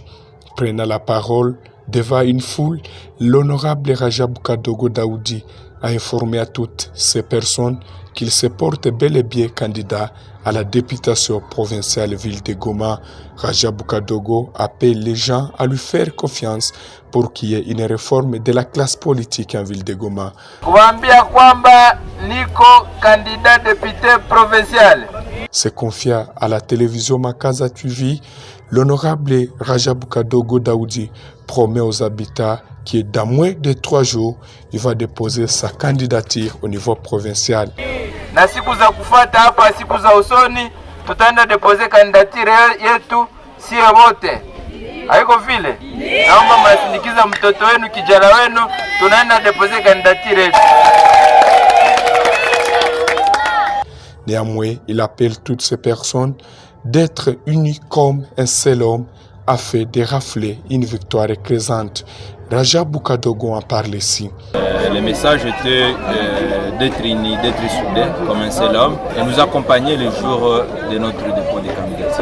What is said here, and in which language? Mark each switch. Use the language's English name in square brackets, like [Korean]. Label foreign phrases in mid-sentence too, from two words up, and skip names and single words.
[French] Prenant la parole devant une foule, l'honorable Rajab Kadogo Daoudi a informé à toutes ces personnes qu'il se porte bel et bien candidat à la députation provinciale ville de Goma. Rajab Kadogo appelle les gens à lui faire confiance pour qu'il y ait une réforme de la classe politique en ville de Goma. [Swahili] Kuambia kwamba niko [French] candidat député provincial. Se confia à la télévision Makaza TV, l'honorable Rajab Kadogo Daoudi promet aux habitants que dans moins de 3 jours, il va déposer sa candidature au niveau provincial. [Swahili] Na siku za kufuata hapa, siku za usoni, tutaenda [French] depose kandidatire [Swahili] yetu sie wote. Haiko vile? Naomba mnasindikiza mtoto wenu, kijana wenu, tunaenda [French] depose kandidatire [Swahili] yetu. [French] Néanmoins, il appelle toutes ces personnes d'être unies comme un seul homme afin de rafler une victoire écrasante. Rajab Kadogo en parle ici. Le message était d'être unis, d'être soudés comme un seul homme et nous accompagner le jour de notre dépôt de candidature.